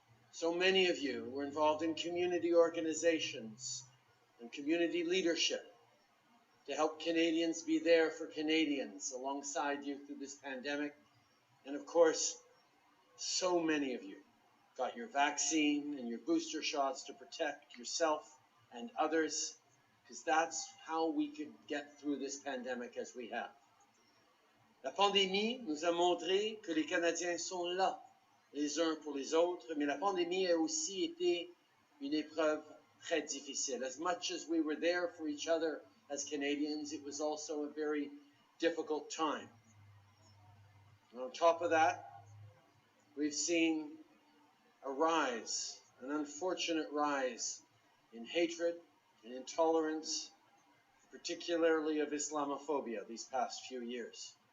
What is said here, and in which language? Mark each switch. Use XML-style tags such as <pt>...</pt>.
<en>So many of you were involved in community organizations and community leadership to help Canadians be there for Canadians alongside you through this pandemic. And of course, so many of you got your vaccine and your booster shots to protect yourself and others, because that's how we could get through this pandemic as we have.</en> <fr>La pandémie nous a montré que les Canadiens sont là, les uns pour les autres, mais la pandémie a aussi été une épreuve très difficile.</fr> <en>As much as we were there for each other as Canadians, it was also a very difficult time. And on top of that, we've seen a rise, an unfortunate rise in hatred and intolerance, particularly of Islamophobia these past few years.</en>